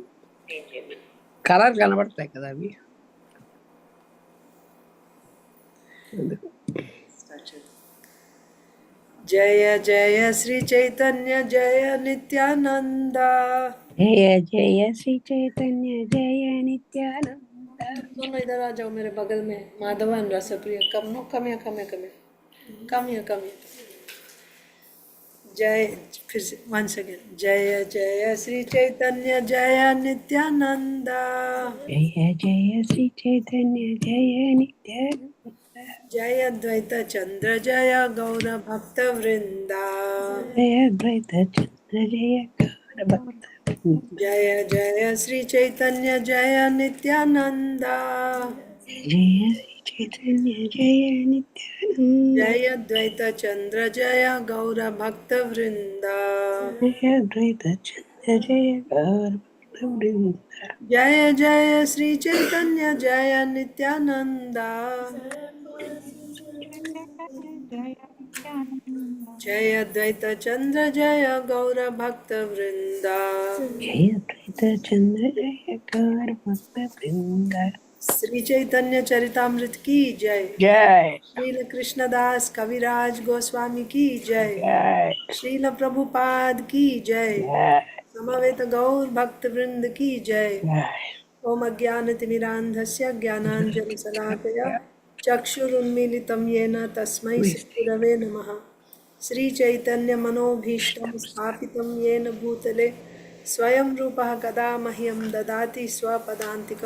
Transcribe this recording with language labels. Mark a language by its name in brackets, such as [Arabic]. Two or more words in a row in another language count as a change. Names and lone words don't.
[Telugu] కలర్ కనబడతాయి కదా అవి. [Sanskrit] జయ జయ శ్రీ చైతన్య జయ నిత్యానంద. జయ జయ శ్రీ చైతన్య జయ నిత్యానంద. [Hindi] दोनों इधर आ जाओ मेरे बगल में. [English] Madhav and Raspriya, come no, come here, come here, come here, come here, come here. [Hindi] जय, फिर से [English] once again. [Sanskrit] जय जय श्री चैतन्य जय नित्यानंद. जय जय श्री चैतन्य जय नित्यानंद. जय अद्वैत चंद्र जय गौर भक्त वृंदा. जय अद्वैत चंद्र जय गौर भक्त. जय जय श्री चैतन्य जय नित्यानंद. जय श्री चैतन्य जय नित्यानंद. जय अद्वैत चंद्र जय गौर भक्त वृंदा. जय अद्वैत चंद्र जय गौर भक्त वृंदा. जय जय श्री चैतन्य जय नित्यानंद. जय अद्वैत चंद्र जय गौर भक्त वृंदा. जय अद्वैत चंद्र जय गौर भक्त वृंदा. [Hindi] श्री चैतन्य चरितामृत की जय. जय. श्रील कृष्णदास कविराज गोस्वामी की जय. जय. श्रील प्रभुपाद की जय. जय. समवेत गौर भक्त वृंद की जय. जय. [Sanskrit] ओम अज्ञानतिमिरान्धस्य ज्ञानाञ्जनशलाकया चक्षुरुन्मीलितं येन तस्मै श्रीगुरवे नमः. श्रीचैतन्यमनोभीष्टं स्थापितं येन भूतले स्वयं रूपः कदा मह्यं ददाति स्वपदान्तिकं.